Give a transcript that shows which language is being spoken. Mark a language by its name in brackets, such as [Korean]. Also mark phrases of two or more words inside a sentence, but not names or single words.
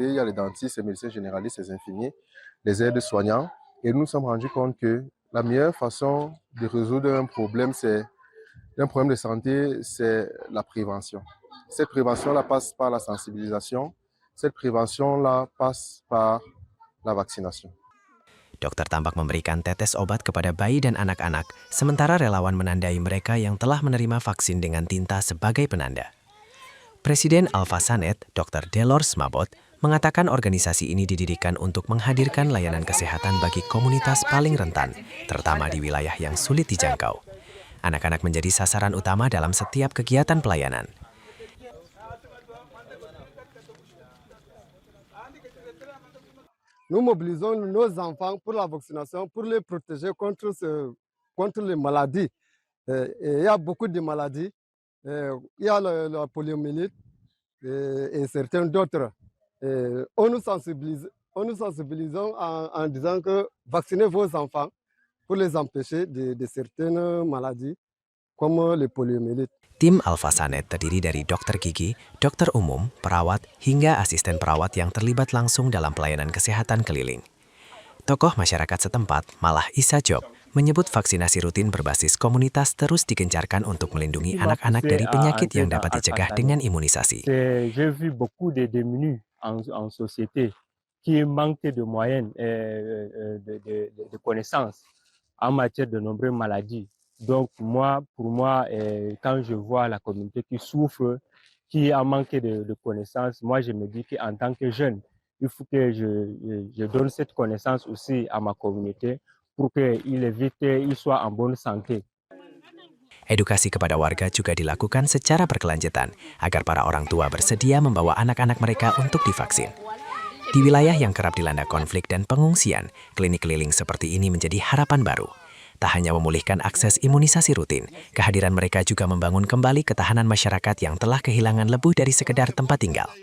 [French] Il y a les dentistes, les médecins généralistes, les infirmiers, les aides-soignants. Et nous nous sommes rendus compte que la meilleure façon de résoudre un problème de santé, c'est la prévention. Cette prévention-là passe par la sensibilisation. Cette prévention-là passe par la vaccination. [Indonesian] Dokter tampak memberikan tetes obat kepada bayi dan anak-anak, sementara relawan menandai mereka yang telah menerima vaksin dengan tinta sebagai penanda. Presiden Alpha Sanet, Dr. Delors Mabot, mengatakan organisasi ini didirikan untuk menghadirkan layanan kesehatan bagi komunitas paling rentan, terutama di wilayah yang sulit dijangkau. Anak-anak menjadi sasaran utama dalam setiap kegiatan pelayanan. [French] Nous mobilisons nos enfants pour la vaccination, pour les protéger contre les maladies. Il y a beaucoup de maladies. Il y a la poliomyélite et certains d'autres. On nous sensibilisons en disant que vaccinez vos enfants pour les empêcher de certaines maladies comme les poliomyélites. [Indonesian] Tim Alpha Sanet terdiri dari dokter gigi, dokter umum, perawat, hingga asisten perawat yang terlibat langsung dalam pelayanan kesehatan keliling. Tokoh masyarakat setempat, Malah Isa Job, menyebut vaksinasi rutin berbasis komunitas terus digencarkan untuk melindungi anak-anak dari penyakit yang dapat dicegah dengan imunisasi. [French] J'ai vu beaucoup de démunis en société qui manquent de moyens, de connaissances en matière de nombreuses maladies. Donc pour moi, quand je vois la communauté qui souffre, qui a manqué de connaissances, moi je me dis qu'en tant que jeune, il faut que je donne cette connaissance aussi à ma communauté pour qu'ils soient en bonne santé. [Indonesian] Edukasi kepada warga juga dilakukan secara berkelanjutan agar para orang tua bersedia membawa anak-anak mereka untuk divaksin. Di wilayah yang kerap dilanda konflik dan pengungsian, klinik keliling seperti ini menjadi harapan baru. Tak hanya memulihkan akses imunisasi rutin, kehadiran mereka juga membangun kembali ketahanan masyarakat yang telah kehilangan lebih dari sekedar tempat tinggal.